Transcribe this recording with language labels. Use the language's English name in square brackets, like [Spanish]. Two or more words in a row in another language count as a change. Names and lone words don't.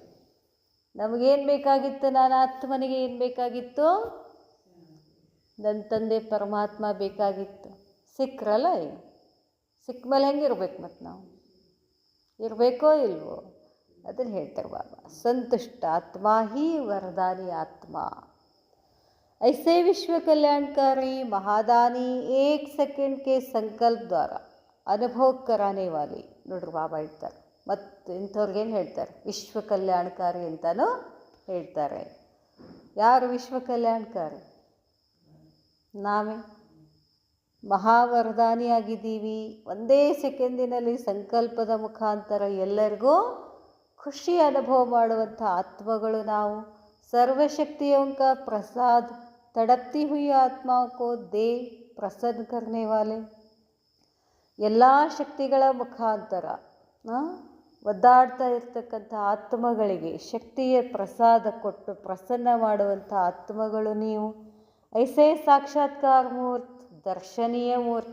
[Kannada] ನಮಗೇನು ಬೇಕಾಗಿತ್ತು, ನಾನು ಆತ್ಮನಿಗೆ ಏನು ಬೇಕಾಗಿತ್ತು, ನನ್ನ ತಂದೆ ಪರಮಾತ್ಮ ಬೇಕಾಗಿತ್ತು, ಸಿಕ್ಕರಲ್ಲ. ಈಗ ಸಿಕ್ಕ ಮೇಲೆ ಹೆಂಗಿರ್ಬೇಕು, ಮತ್ತು ನಾವು ಇರಬೇಕೋ ಇಲ್ವೋ ಅದನ್ನು ಹೇಳ್ತಾರೆ ಬಾಬಾ. [Hindi] संतुष्ट आत्मा ही वरदानी आत्मा. ऐसे विश्व कल्याणकारी महादानी एक सेकेंड के संकल्प द्वारा अनुभव कराने वाली. [Kannada] ನೋಡ್ರಿ ಬಾಬಾ ಹೇಳ್ತಾರೆ. ಮತ್ತು ಇಂಥವ್ರಿಗೇನು ಹೇಳ್ತಾರೆ? ವಿಶ್ವ ಕಲ್ಯಾಣಕಾರಿ ಅಂತಲೂ ಹೇಳ್ತಾರೆ. ಯಾರು ವಿಶ್ವ ಕಲ್ಯಾಣಕಾರಿ? ನಾವೇ ಮಹಾವರದಾನಿಯಾಗಿದ್ದೀವಿ. ಒಂದೇ ಸೆಕೆಂಡಿನಲ್ಲಿ ಸಂಕಲ್ಪದ ಮುಖಾಂತರ ಎಲ್ಲರಿಗೂ ಖುಷಿ ಅನುಭವ ಮಾಡುವಂಥ ಆತ್ಮಗಳು ನಾವು. [Hindi] सर्वशक्तियों का प्रसाद तड़पती हुई आत्माओं को दे प्रसन्न करने वाले. [Kannada] ಎಲ್ಲ ಶಕ್ತಿಗಳ ಮುಖಾಂತರ ಒದ್ದಾಡ್ತಾ ಇರ್ತಕ್ಕಂಥ ಆತ್ಮಗಳಿಗೆ ಶಕ್ತಿಯ ಪ್ರಸಾದ ಕೊಟ್ಟು ಪ್ರಸನ್ನ ಮಾಡುವಂಥ ಆತ್ಮಗಳು ನೀವು. [Hindi] ऐसे साक्षात्कार मूर्त, दर्शनीय मूर्त.